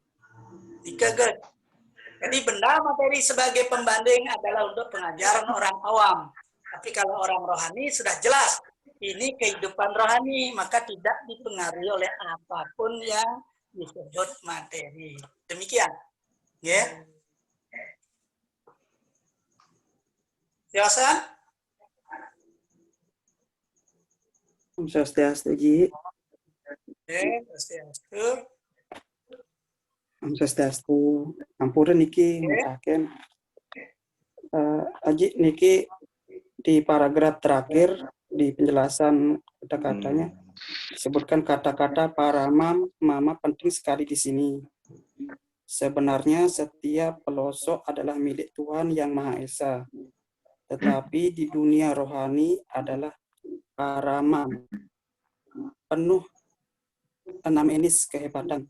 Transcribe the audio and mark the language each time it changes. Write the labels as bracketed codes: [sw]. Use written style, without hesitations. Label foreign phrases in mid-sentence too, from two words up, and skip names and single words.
[id] Jadi benda materi sebagai pembanding adalah untuk pengajaran orang awam. Tapi kalau orang rohani sudah jelas, ini kehidupan rohani, maka tidak dipengaruhi oleh apapun yang disebut materi. Demikian. Ya. Yosan? [ban] Om Swastiastu, Ji. Swastiastu. Om Swastiastu. Ampura niki mutaken. [id] Aji niki di paragraf terakhir di penjelasan kata-katanya disebutkan kata-kata parama mama penting sekali di sini. Sebenarnya setiap pelosok adalah milik Tuhan Yang Maha Esa. Tetapi di dunia rohani adalah paramam, penuh 6 jenis kehebatan.